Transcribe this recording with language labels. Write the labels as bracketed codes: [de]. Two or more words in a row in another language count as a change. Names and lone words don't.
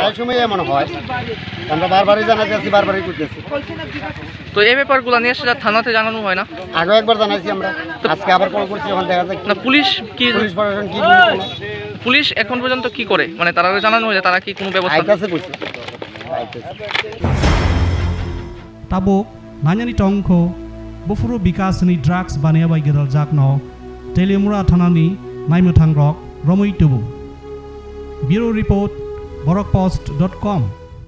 [bn] সব সময় এমন হয়, আমরা বারবারই জানাতে আছি, বারবারই করতেছি। তো এই ব্যাপারগুলো নিয়ে সেটা থানাতে জানানো হয় না আগেও একবার জানাইছি আমরা, আজকে আবার কল করছি, এখন দেখা যায় না পুলিশ কি পুলিশ প্রশাসন কি পুলিশ এখন পর্যন্ত কি করে মানে তারা জানানো হয়েছে তারা কি কোনো ব্যবস্থা আইতাছে কইছে [trp] Tabuk nanyani tongko bufuru bikasni drugs bania bai gedal jakno telemura thanani naimuthangrok romoi tubu. [en] Bureau report borokpost.com